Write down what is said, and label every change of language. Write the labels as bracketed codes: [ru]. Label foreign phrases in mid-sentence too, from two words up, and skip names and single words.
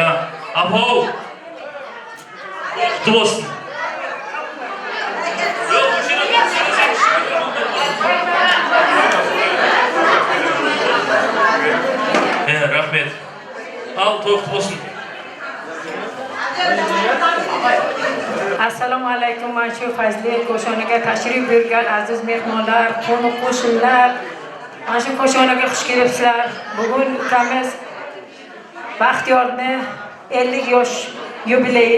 [kk] Апау, құтты болсын. Рахмет. Ал, той құтты болсын. [uz] Assalomu alaykum. Mana shu fazli ko'shoniga tashrif buyurgan aziz mehmonlar, qo'ni qo'shnilar, mana shu ko'shoniga xush kelibsizlar. Bugun ukamiz Baxtiyorni 50 yosh yubileyi.